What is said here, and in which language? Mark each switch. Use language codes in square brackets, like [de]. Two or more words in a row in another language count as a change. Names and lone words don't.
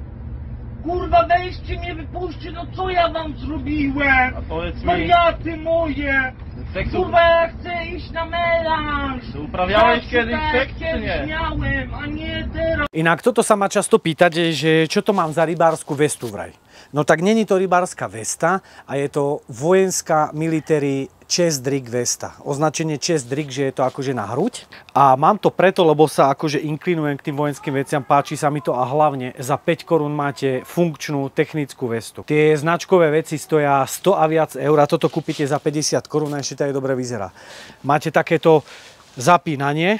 [pl] Kurwa, weźcie mnie, wypuśćcie, no co ja wam zrobiłem? A powiedz mi... Wariaty moje! Kurwa, ja chcę iść na melanż! Uprawiałeś kiedyś seks, czy nie? Miałem, a nie teraz! [sk] Inak toto sa ma často pýtať, že čo to mám za rybársku vestu vraj. No tak není to rybárska vesta a je to vojenská [en] military chest rig [sk] vesta. Označenie [en] chest rig, [sk] že je to akože na hruď. A mám to preto, lebo sa akože inklinujem k tým vojenským veciam, páči sa mi to a hlavne za 5 korún máte funkčnú technickú vestu. Tie značkové veci stoja 100 a viac eur a toto kúpite za 50 korún a ešte to aj dobre vyzerá. Máte takéto zapínanie.